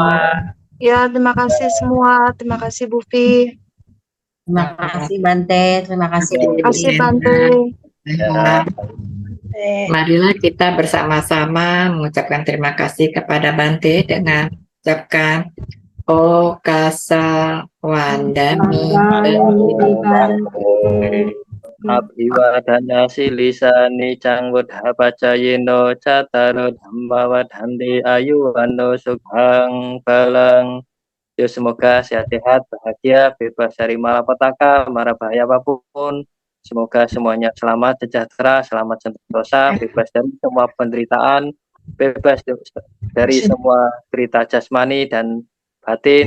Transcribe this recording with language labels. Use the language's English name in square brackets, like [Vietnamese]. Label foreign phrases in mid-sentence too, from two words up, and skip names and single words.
[Indonesian] Ya, terima kasih semua. Terima kasih, Bu Pi. Terima kasih Bante, terima kasih Bu Terima kasih, Pi. Bante. Sehat. Marilah kita bersama-sama mengucapkan terima kasih kepada Bante dengan mengucapkan [Pali] Okasa Wandami. Abhiwadana silisani cangwudha pacayino cataro dhamma wadhanti ayuwano sukhang balang. [Indonesian] Ya, semoga sehat-sehat, bahagia, bebas dari malapetaka, mara bahaya apapun. Semoga semuanya selamat, sejahtera, selamat sentosa, bebas dari semua penderitaan, bebas dari semua derita jasmani dan batin.